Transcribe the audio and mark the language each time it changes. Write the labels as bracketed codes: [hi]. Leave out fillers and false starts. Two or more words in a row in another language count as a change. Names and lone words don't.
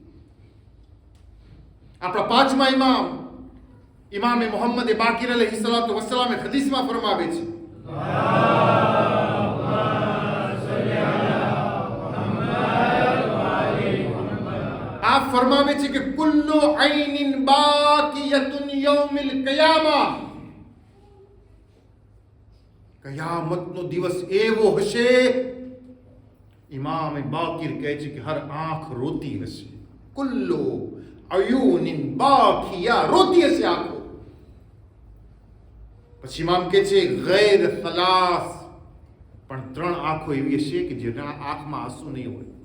[gu] આપણા 5મા ઇમામ ઇમામે મોહમ્મદ બાકીર અલૈહિસ્સલાતુ વસ્સલામ હદીસમાં ફરમાવે છે, આપ ફરમાવે છે કે [ar] كل عين باكية يوم القيامة, [gu] કયામતનો દિવસ એવો હશે, ઇમામ બાકીર કહે છે કે હર આંખ રોતી હશે. [ar] كل عين باكية, [gu] રોતી હશે આંખો. પછી ઇમામ કહે છે [ar] غير ثلاث, [gu] પણ 3 આંખો એવી હશે કે જેના આંખમાં આંસુ નહીં હોય.